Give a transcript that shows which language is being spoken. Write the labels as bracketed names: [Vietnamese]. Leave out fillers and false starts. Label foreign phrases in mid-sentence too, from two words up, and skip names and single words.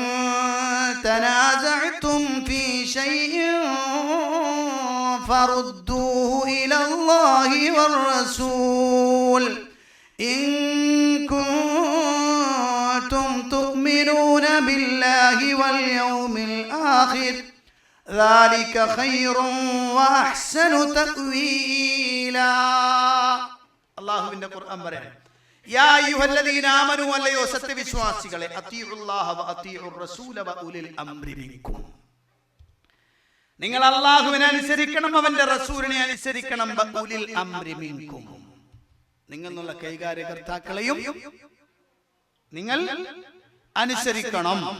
[Arabic] تنازعتم في شيء فردوه إلى الله والرسول إن كنتم تؤمنون بالله واليوم الآخر ذلك خير واحسن تأويلا. [Malayalam] അല്ലാഹുവിന്റെ ഖുർആൻ പറയാണ്, [Arabic] يا أيها الذين آمنوا, [Malayalam] അല്ലയോ സത്യവിശ്വാസികളെ, [Arabic] أطيعوا الله وأطيعوا الرسول وأولي الأمر منكم, [Malayalam] നിങ്ങൾ അല്ലാഹുവിനെ അനുസരിക്കണം, അവന്റെ റസൂലിനെ അനുസരിക്കണം. [Arabic] وأولي الأمر منكم, [Malayalam] നിങ്ങളുടെ കൈകാര്യകർത്താക്കളെയും നിങ്ങൾ അനുസരിക്കണം.